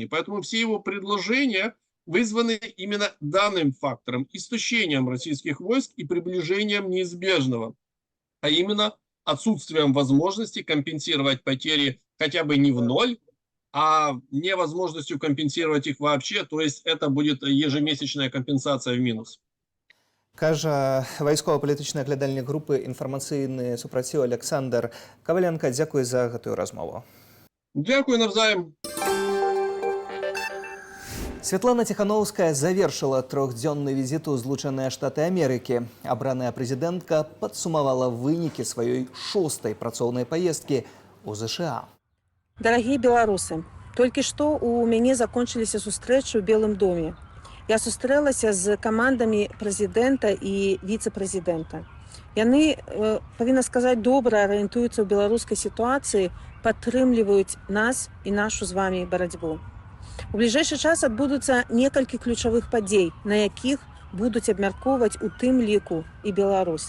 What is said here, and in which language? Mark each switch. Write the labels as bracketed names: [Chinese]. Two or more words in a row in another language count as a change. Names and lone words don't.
[Russian] Поэтому все его предложения вызваны именно данным фактором, истощением российских войск и приближением неизбежного, а именно отсутствием возможности компенсировать потери хотя бы не в ноль, а невозможностью компенсировать их вообще, то есть это будет ежемесячная компенсация в минус. [Belarusian] Кажа вайскова-палітычны аглядальнік групы «Інфармацыйны супраціў» Александр Каваленко. Дзякуй за гэтую размову. [Ukrainian] Дякую навзаем. [Russian] Светлана Тихановская завершила трехдзённы визит у Злучаныя Штаты Америки. [Belarusian] Абраная прэзідэнтка падсумавала вынікі сваёй 6-й працоўнай паездкі ў ЗША. [Russian] Дорогие белорусы, только что у меня закончились [Belarusian] сустрэчы ў Белым доме. Я сустрэлася з камандамі прэзідэнта і віцэ-прэзідэнта. Яны, павінна сказаць, добра арыентуюцца ў беларускай сітуацыі, падтрымліваюць нас і нашу з вами барацьбу. У бліжэйшы час адбудуцца некалькі ключавых падзей, на якіх будуць абмяркоўваць у тым ліку і Беларусь.